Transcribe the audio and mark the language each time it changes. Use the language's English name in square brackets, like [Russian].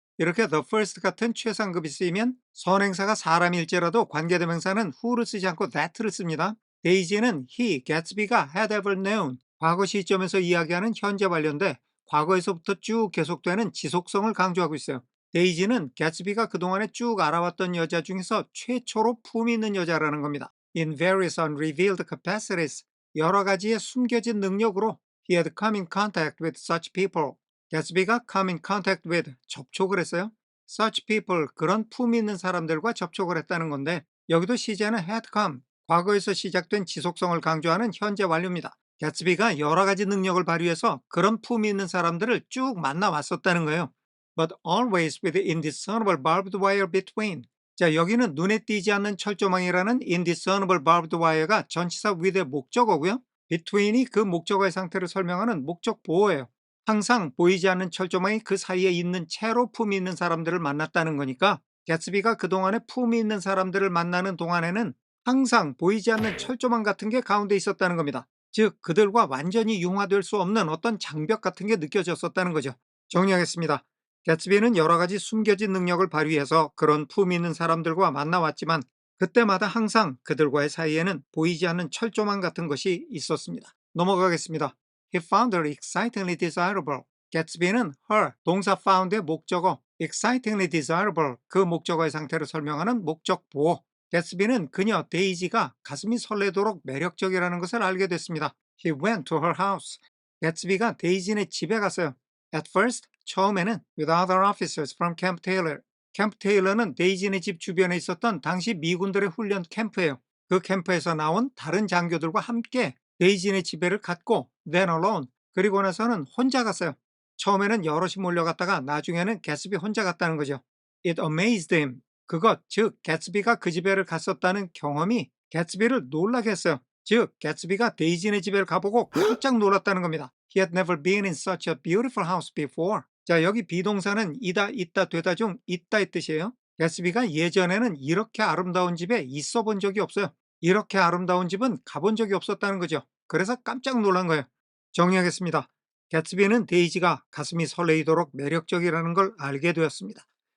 [Korean] 이렇게 the first 같은 최상급이 쓰이면 선행사가 사람일지라도 관계대명사는 who를 쓰지 않고 that를 씁니다. 데이지는 he, Gatsby가 [English] had ever known, [Korean] 과거 시점에서 이야기하는 현재 완료인데 과거에서부터 쭉 계속되는 지속성을 강조하고 있어요. 데이지는 개츠비가 그동안에 쭉 알아왔던 여자 중에서 최초로 품이 있는 여자라는 겁니다. [English] In various unrevealed capacities, [Korean] 여러 가지의 숨겨진 능력으로 [English] he had come in contact with such people. [Korean] 개츠비가 come in contact with, 접촉을 했어요. [English] such people, [Korean] 그런 품이 있는 사람들과 접촉을 했다는 건데 여기도 시제는 had come, 과거에서 시작된 지속성을 강조하는 현재 완료입니다. 개츠비가 여러 가지 능력을 발휘해서 그런 품이 있는 사람들을 쭉 만나왔었다는 거예요. [English] But always with indiscernible barbed wire between. [Korean] 자, 여기는 눈에 띄지 않는 철조망이라는 [English] indiscernible barbed wire [Korean] 가 전치사 with의 목적어고요. between이 그 목적어의 상태를 설명하는 목적 보어예요. 항상 보이지 않는 철조망이 그 사이에 있는 채로 품이 있는 사람들을 만났다는 거니까 개츠비가 그동안에 품이 있는 사람들을 만나는 동안에는 항상 보이지 않는 철조망 같은 게 가운데 있었다는 겁니다. 즉 그들과 완전히 융화될 수 없는 어떤 장벽 같은 게 느껴졌었다는 거죠. 정리하겠습니다. 개츠비는 여러 가지 숨겨진 능력을 발휘해서 그런 품이 있는 사람들과 만나왔지만 그때마다 항상 그들과의 사이에는 보이지 않는 철조망 같은 것이 있었습니다. 넘어가겠습니다. [English] He found her excitingly desirable. [Korean] 개츠비는 her, 동사 found의 목적어, [English] excitingly desirable, [Korean] 그 목적어의 상태를 설명하는 목적 보어. 개츠비는 그녀 데이지가 가슴이 설레도록 매력적이라는 것을 알게 됐습니다. [English] He went to her house. [Korean] 개츠비가 데이지네 집에 갔어요. [English] At first, [Korean] 처음에는 [English] with other officers from Camp Taylor. [Korean] 캠프 테일러는 데이지네 집 주변에 있었던 당시 미군들의 훈련 캠프예요. 그 캠프에서 나온 다른 장교들과 함께 데이지네 집에를 갔고 [English] then alone, [Korean] 그리고 나서는 혼자 갔어요. 처음에는 여럿이 몰려갔다가 나중에는 개츠비 혼자 갔다는 거죠. [English] It amazed him. [Korean] 그것, 즉 개츠비가 그 집에를 갔었다는 경험이 개츠비를 놀라게 했어요. 즉 개츠비가 데이지네 집에를 가보고 깜짝 놀랐다는 겁니다. [English] He had never been in such a beautiful house before. [Korean] 자, 여기 비동사는 이다, 있다, 되다 중 있다의 뜻이에요. 개츠비가 예전에는 이렇게 아름다운 집에 있어 본 적이 없어요. 이렇게 아름다운 집은 가본 적이 없었다는 거죠. 그래서 깜짝 놀란 거예요. 정리하겠습니다. 개츠비는 데이지가 가슴이 설레이도록 매력적이라는 걸 알게 되었습니다.